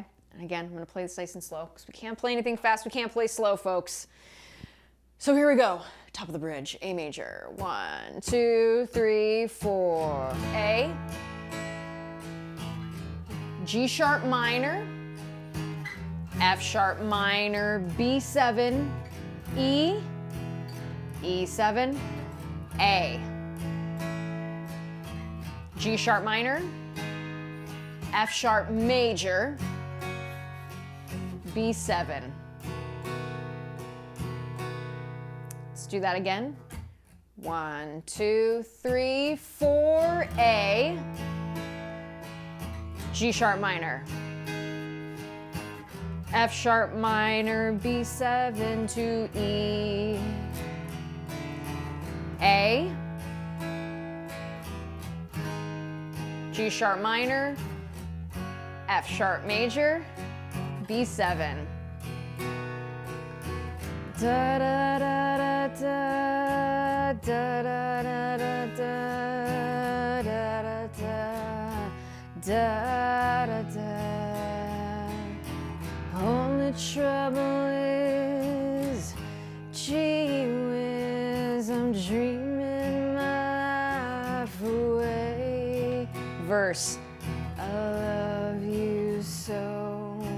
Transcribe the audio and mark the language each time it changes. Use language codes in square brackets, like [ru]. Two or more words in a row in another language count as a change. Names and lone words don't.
[en] And again, I'm gonna play this nice and slow, because we can't play anything fast, we can't play slow, folks. So here we go. Top of the bridge, A major. 1, 2, 3, 4. A. G sharp minor. F sharp minor, B7. E. E7. A. G sharp minor. F sharp major. B7. Do that again. 1, 2, 3, 4, A. G sharp minor. F sharp minor, B7 to E. A. G sharp minor. F sharp major. B7. Da da da da da da da da da da da da da. Only trouble is, gee whiz, I'm dreaming my life away. Verse, I love you so.